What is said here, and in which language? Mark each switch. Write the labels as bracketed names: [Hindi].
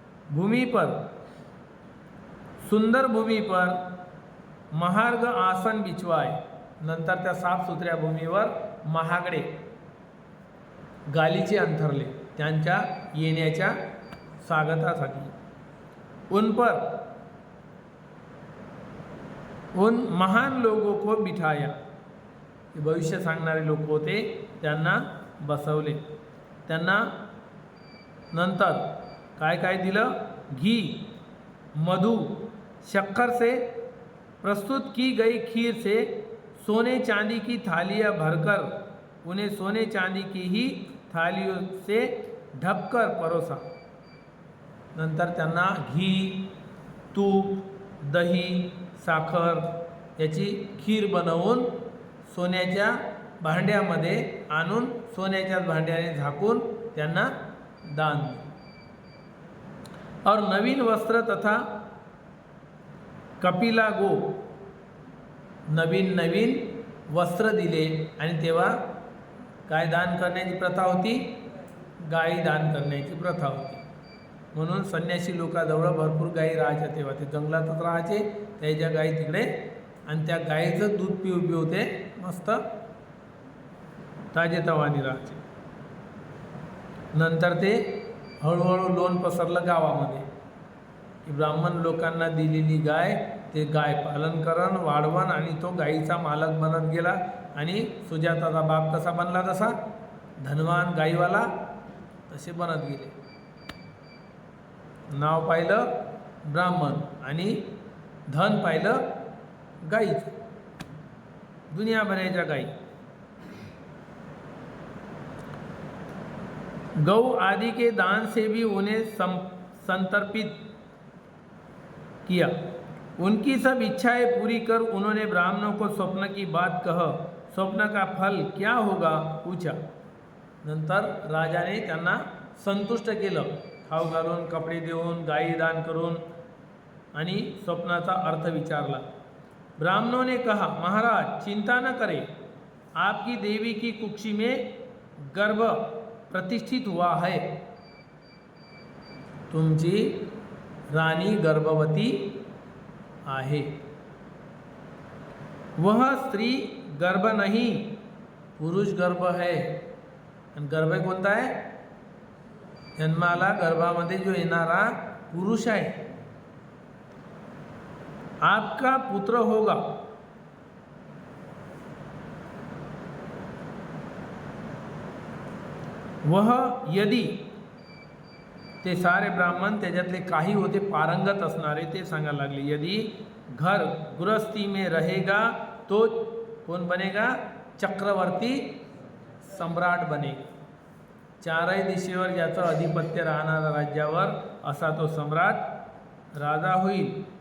[Hindi] भूमि पर, सुंदर भूमि पर महार्ग आसन बिछवाए, [Marathi] नंतर त्या साफसुथऱ्या भूमीवर महागडे गालीचे अंथरले त्यांच्या येण्याच्या स्वागतासाठी। [Hindi] उन पर, उन महान लोगों को बिठाया, [Marathi] भविष्य सांगणारे लोक होते त्यांना बसवले। त्यांना नंतर काय काय दिलं? [Hindi] घी, मधु, शक्कर से प्रस्तुत की गई खीर से सोने चांदी की थालियाँ भरकर उन्हें सोने चांदी की ही थालियों से ढककर परोसा। [Marathi] नंतर त्यांना घी, तूप, दही, साखर याची खीर बनवून सोन्याच्या भांड्यामध्ये आणून सोन्याच्या भांड्याने झाकून त्यांना दान दिले। [Hindi] और नवीन वस्त्र तथा कपिला गो, [Marathi] नवीन नवीन वस्त्र दिले। आणि तेव्हा काय दान करण्याची प्रथा होती? गायी दान करण्याची प्रथा होती। म्हणून संन्यासी लोकांजवळ भरपूर गायी राहायच्या, तेव्हा ते जंगलातच राहायचे, त्याच्या गायी तिकडे, आणि त्या गायीचं दूध पिऊ ते मस्त ताजेतवानी राहायचे। नंतर ते हळूहळू लोण पसरलं गावामध्ये की ब्राह्मण लोकांना दिलेली गाय ते गाय पालन करण, वाढवण, आणि तो गायीचा मालक बनत गेला। आणि सुजाताचा बाप कसा बनला, तसा धनवान गाईवाला तसे बनत गेले। नाव पाहिलं ब्राह्मण आणि धन पाहिलं गाईचं, दुनियाभराच्या गाई। [Hindi] गौ आदि के दान से भी उन्हें संतर्पित किया। उनकी सब इच्छाएं पूरी कर उन्होंने ब्राह्मणों को स्वप्न की बात कह स्वप्न का फल क्या होगा पूछा। [Marathi] नंतर राजाने त्यांना संतुष्ट केलं, खाऊ घालून, कपडे देऊन, गायी दान करून, आणि स्वप्नाचा अर्थ विचारला। [Hindi] ब्राह्मणों ने कहा, महाराज चिंता न करें, आपकी देवी की कुक्षी में गर्भ प्रतिष्ठित हुआ है। [Marathi] तुमची रानी गर्भवती आहे। [Hindi] वह स्त्री गर्भ नहीं, पुरुष गर्भ है। [Marathi] आणि गर्भ कोणता आहे? जन्माला गर्भामध्ये जो येणारा पुरुष आहे। [Hindi] आपका पुत्र होगा। वह यदि, [Marathi] ते सारे ब्राह्मण त्याच्यातले काही होते पारंगत असणारे, ते सांगायला लागले, [Hindi] यदि घर गृहस्थी में रहेगा तो कौन बनेगा? चक्रवर्ती सम्राट बनेगा। [Marathi] चारही दिशेवर ज्याचं अधिपत्य राहणारा राज्यावर असा तो सम्राट राजा होईल।